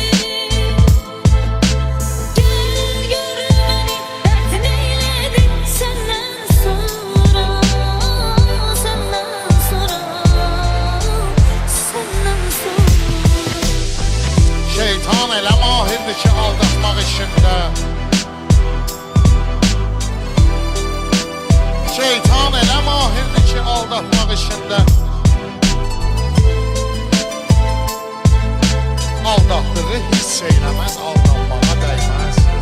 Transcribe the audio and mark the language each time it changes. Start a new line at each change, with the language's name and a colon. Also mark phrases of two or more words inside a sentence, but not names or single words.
Turkish: Gel görmeni dert neyledim senden sonra, senden sonra, senden sonra.
Azerbaijani: Şeytan elə mahirdir ki, aldatmaq işində. Şeytan elə mahirdir ki, aldatmaq işində. Aldatdığı hiss eyləməz, aldanmağa dəyməz.